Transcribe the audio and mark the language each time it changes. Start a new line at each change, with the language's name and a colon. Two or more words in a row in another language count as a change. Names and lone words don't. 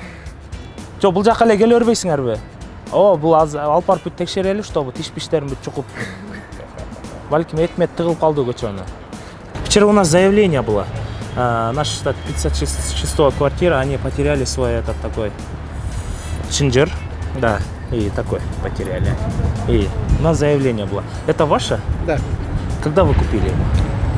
Kyrgyz: Жо, бул жака эле келе бербейсиңерби? Бул азыр алып барып бүт текшерели, чтобы тиш-биштерин бүт чукуп. Балким этмет тыгылып калды көчөнү.
Russian: Вчера у нас заявление было. Наш штат 56-я квартира, они потеряли свой этот такой чинджер. Да, и такой потеряли. И у нас заявление было. Это ваше? Да. Когда вы купили его?